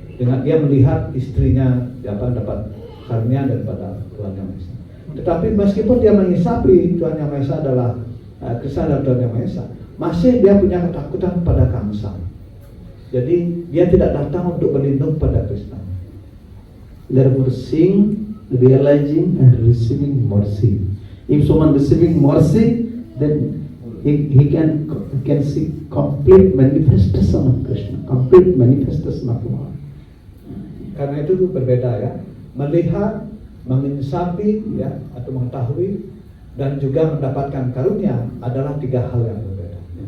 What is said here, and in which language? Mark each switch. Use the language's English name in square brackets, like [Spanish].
[Indonesian] Dengan dia melihat istrinya dapat karunia daripada Tuhan Yang Maha Esa. Tetapi meskipun dia mengisapi Tuhan Yang Maha Esa adalah Krishna adalah Tuhan Yang Maha Esa, masih dia punya ketakutan pada Kamsa. Jadi dia tidak datang untuk berlindung pada Krishna. [English] Therefore, seeing, realizing, and receiving mercy. If someone receiving mercy, then he can see complete manifestation of Krishna, complete manifestation of God. [Indonesian] Karena itu berbeda ya, melihat, menginsapi ya, atau mengetahui dan juga mendapatkan karunia adalah tiga hal yang berbeda.